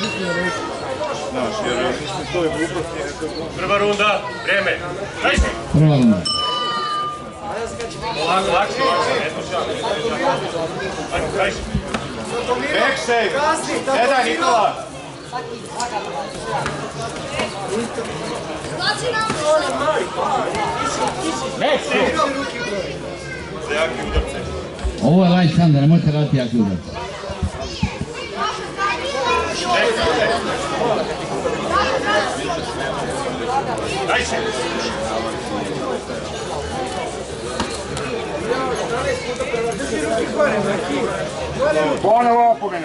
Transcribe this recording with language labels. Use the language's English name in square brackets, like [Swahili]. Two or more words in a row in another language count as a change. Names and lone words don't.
[Serbian] Znaš, jer to je glupost. Prva runda, vreme. Daj se! Prva runda. Lakše, daj se! [English] Back save! Sedaj, Nikola! Back save! [Serbian] Za jaki udarce. Ovo je [English] light hand, [Serbian] nemojte raditi jaki udar. Daj se! Ponovo opomena.